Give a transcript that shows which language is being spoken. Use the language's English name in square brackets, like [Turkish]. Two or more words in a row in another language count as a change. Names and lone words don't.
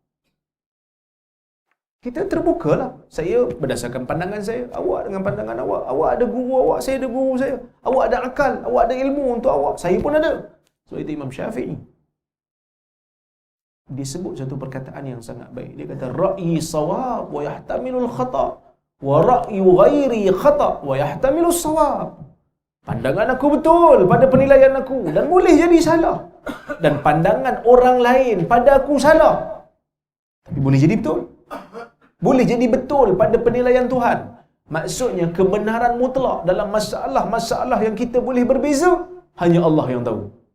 [Malay] Kita terbukalah. Saya berdasarkan pandangan saya, awak dengan pandangan awak. Awak ada guru awak, saya ada guru saya. Awak ada akal, awak ada ilmu untuk awak. Saya pun ada. So itu Imam Syafi'i. Dia sebut satu perkataan yang sangat baik. Dia kata, [Arabic] رأيي صواب ويحتمل الخطأ ورأي غيري خطأ ويحتمل الصواب. [Malay] Pandangan aku betul pada penilaian aku dan boleh jadi salah. Dan pandangan orang lain pada aku salah, tapi boleh jadi betul. Boleh jadi betul pada penilaian Tuhan. Maksudnya kebenaran mutlak dalam masalah-masalah yang kita boleh berbeza, hanya Allah yang tahu.